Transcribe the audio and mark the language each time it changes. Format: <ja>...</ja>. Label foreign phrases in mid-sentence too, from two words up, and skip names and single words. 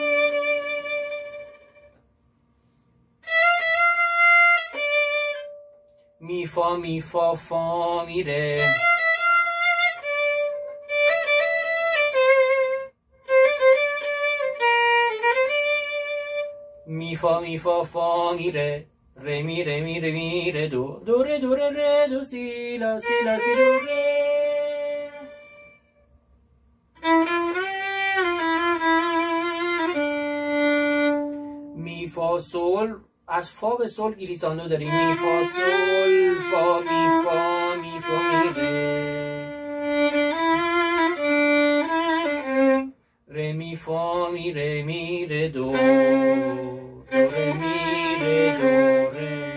<fa>می فا می فا فا می ره. می فا می فا فا می ره ره می ره می ره می ره دو دو ره دو ره ره دو سی لا سی لا سی دو ره. می فا سول، از فا به سول گلیساندو داریم، می فا سول فا می فا می فا می ره می فا می ره دو دو ره می ره دو ره.</fa>